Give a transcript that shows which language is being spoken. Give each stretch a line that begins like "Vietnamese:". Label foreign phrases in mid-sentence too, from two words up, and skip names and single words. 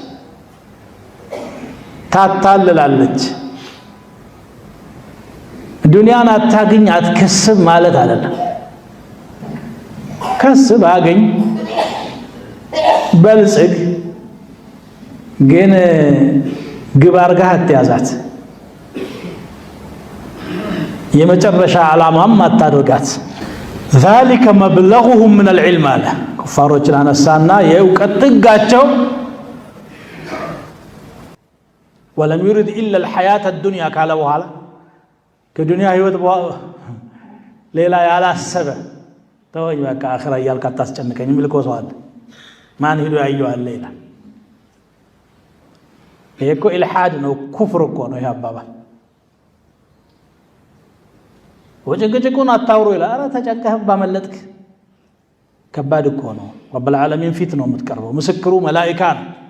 Amharic: ታታልላለች። ዱንያን አታግኝ አትከስብ ማለት አይደለም። ከስብ አገኝ በልጽግ፣ ግን ግብ አድርገህ አትያዛት። የመጨረሻ ዓላማም አታድርጋት።
Arabic: ذلك مبلغهم من العلم
Amharic: አለ። ኩፋሮችን አነሳና የእውቀት ጥጋቸው
Arabic: ولم يرد إلا الحياة الدنيا
Amharic: ካለ በኋላ ከዱንያ ህይወት ሌላ ያላሰበ ተወኝ በቃ አኺራ እያልክ አታስጨንቀኝ የሚል እኮ ሰው አለ። ማን ሄዶ ያየዋል ይላል። ይሄ እኮ ኢልሓድ ነው፣ ኩፍር እኮ ነው ይሄ አባባል። ወጭቅጭቁን አታውሩ ይላል። ኧረ ተጨንቀህ ባመለጥክ ከባድ እኮ ነው።
Arabic: رب العالمين
Amharic: ፊት ነው የምትቀርበው። ምስክሩ መላኢካ ነው።